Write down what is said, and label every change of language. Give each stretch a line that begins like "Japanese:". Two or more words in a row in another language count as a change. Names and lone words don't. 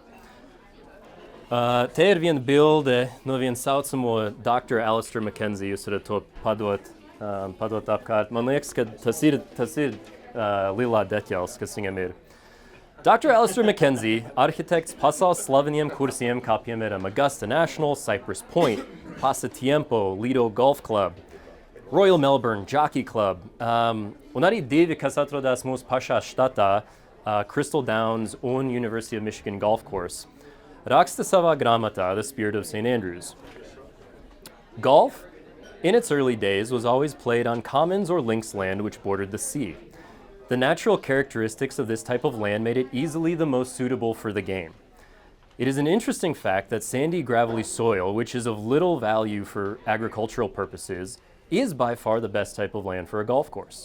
Latvian: Te ir viena bilde no viena saucamo Dr. Alistair McKenzie, jūs varat to padot apkārt. Man liekas, ka tas ir lilā deķels, kas viņam ir. Dr. Alistair McKenzie, arhitekts pasaules slaveniem kursiem, kā piemēram Augusta National, Cypress Point, Pasatiempo, Lido Golf Club, Royal Melbourne Jockey Club, un arī divi, kas atrodas mūsu pašā štatā, Crystal Downs un University of Michigan Golf Course. Raksta savā grāmatā The Spirit of St. Andrews.
English: Golf, in its early days, was always played on commons or links land which bordered the sea. The natural characteristics of this type of land made it easily the most suitable for the game. It is an interesting fact that sandy, gravelly soil, which is of little value for agricultural purposes, is by far the best type of land for a golf course.